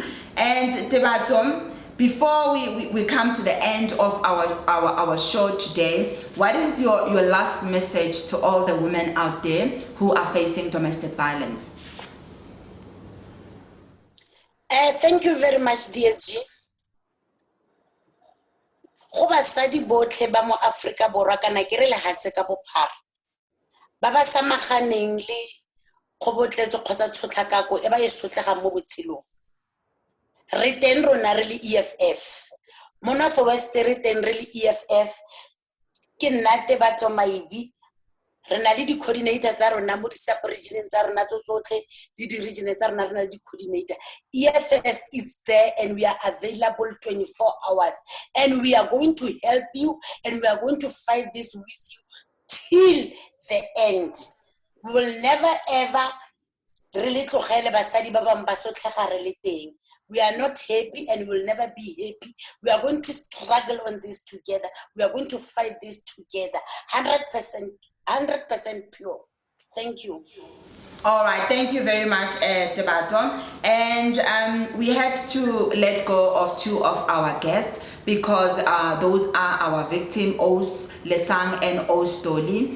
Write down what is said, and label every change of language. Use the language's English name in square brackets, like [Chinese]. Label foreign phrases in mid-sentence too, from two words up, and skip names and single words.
[English] And Tebatom, before we come to the end of our show today, what is your last message to all the women out there who are facing domestic violence? Thank you very much, DSG. [Tswana] Go basadi botlhe ba mo Afrika Borwa kana ke re lehatshe ka bophara ba ba samaganeng le khobotletso kgotsa tshotlakako e ba e sotlegang mo botshelong re teng rona re le EFF mo North West re teng re le EFF ke nna Tebatso Maibi re na le di coordinator tsa rona mo di sub-region tsa rona tsotlhe le di region tsa rona rena le di coordinator. [English] EFF is there and we are available 24 hours and we are going to help you and we are going to fight this with you till the end. We will never ever really [Tswana] tlogele basadi ba bang ba sotlega re le teng. [English] We are not happy and will never be happy. We are going to struggle on this together. We are going to fight this together. 100% pure. Thank you. All right, thank you very much, Debaton. And we had to let go of two of our guests because those are our victims, Os Lesang and Os Doli.